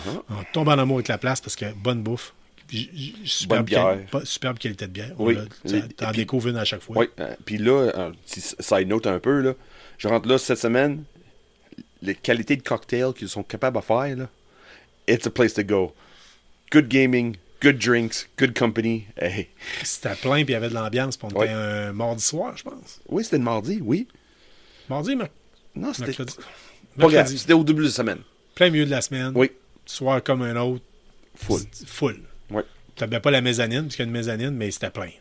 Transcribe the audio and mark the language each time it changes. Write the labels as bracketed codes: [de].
[fr] On tombe en amour avec la place parce que bonne bouffe. Bonne bière. Superbe qualité de bière. Oui. T'en découvres une à chaque fois. Oui. Puis là, [en] side note [fr] un peu, là, je rentre là cette semaine. Les qualités de cocktails qu'ils sont capables de faire, là, [en] it's a place to go. Good gaming, good drinks, good company. Hey. [fr] C'était plein puis il y avait de l'ambiance. Puis on était un mardi soir, je pense. Oui, c'était le mardi, oui. Mardi, non, c'était mercredi. Pas grave, c'était au début de la semaine. Plein milieu de la semaine. Oui. Soir comme un autre. Full. Oui. Tu n'avais pas la mezzanine, parce qu'il y a une mezzanine, mais c'était plein.